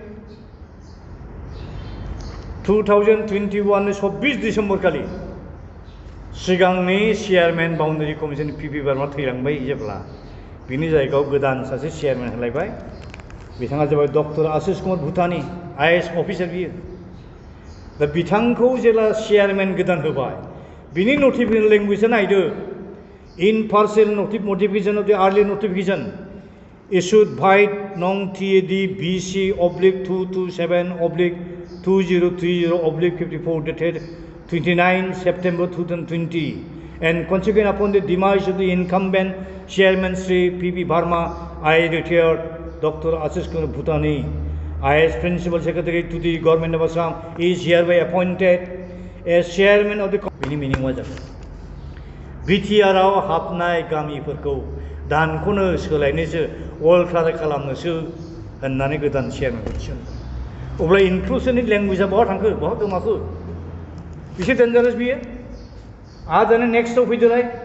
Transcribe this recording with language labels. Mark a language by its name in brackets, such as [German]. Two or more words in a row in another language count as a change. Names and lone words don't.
[Bodo] 2021 26 डिसेम्बर खालि सिगांनि चेयारमेन बाउन्डारि कमिसन पिपि बार्मा थैलांबाय जेब्ला बिनि जायगायाव गोदान सासे चेयारमेन होलायबाय बिथाङा जाबाय डक्टर आशिष कुमार भुटानी आइएएस अफिसार बियो दा बिथांखौ जेब्ला चेयारमेन गोदान होबाय बिनि नटिफिकेसन लेंगुवेजआ नायदो [English] in parcel notification of the early notification issued by Nong TAD BC /227/2030/54 dated 29 September 2020 and consequent upon the demise of the incumbent chairman Sri P.B. Barma, I retired Dr. Ashish Kumar Bhutani as principal secretary to the government of Assam is hereby appointed as chairman of the meaning was [Bodo] BTR हाबनाय गामिफोरखौ दानखौनो सोलायनोसो अल्टार खालामनोसो होननानै गोदान चेयारमेनखौ थिसनबाय अब्ला इनक्लुसिभनि लेंगुवेजआ बहा थांखो बहा गोमाखो बेसे डेन्जारास बियो आरो दाना नेक्स्टआव फैदोलाय